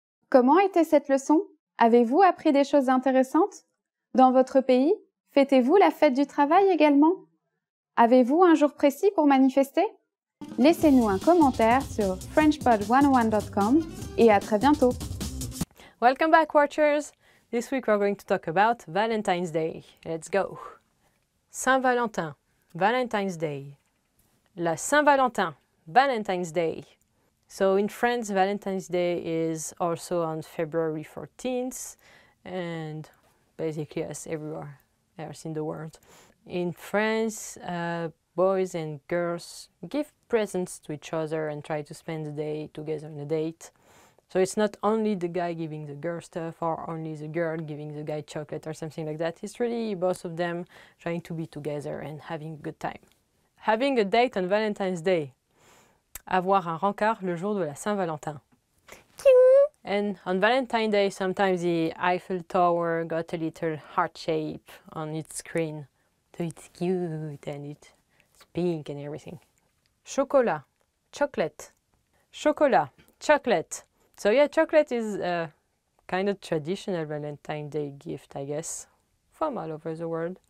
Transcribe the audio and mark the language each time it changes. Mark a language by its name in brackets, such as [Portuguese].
[French] Comment était cette leçon ? Avez-vous appris des choses intéressantes ? Dans votre pays, fêtez-vous la fête du travail également ? Avez-vous un jour précis pour manifester ? Laissez-nous un commentaire sur frenchpod101.com et à très bientôt. [English] Welcome back, watchers! This week we're going to talk about Valentine's Day. Let's go! Saint-Valentin, Valentine's Day. La Saint-Valentin, Valentine's Day. So in France, Valentine's Day is also on February 14th, and basically as everywhere else in the world. In France, boys and girls give presents to each other and try to spend the day together on a date. So it's not only the guy giving the girl stuff or only the girl giving the guy chocolate or something like that. It's really both of them trying to be together and having a good time. Having a date on Valentine's Day. [French] Avoir un rencard le jour de la Saint-Valentin. [English] And on Valentine's Day, sometimes the Eiffel Tower got a little heart shape on its screen. So it's cute and it's pink and everything. Chocolat, chocolate. Chocolat, chocolate. So yeah, chocolate is a kind of traditional Valentine's Day gift, I guess, from all over the world.